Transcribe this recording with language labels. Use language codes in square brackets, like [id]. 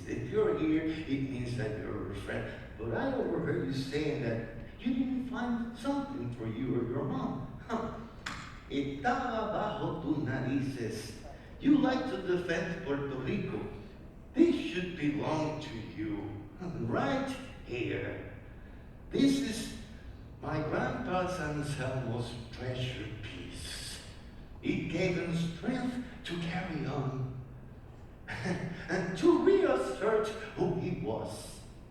[en] If you're here, it means that you're a friend. But I overheard you saying that you didn't find something for you or your mom. [es] Estaba bajo tus narices. [en] You like to defend Puerto Rico. This should belong to you, right here. This is my grandpa Anselmo's treasured piece. It gave him strength to carry on and to reassert who he was.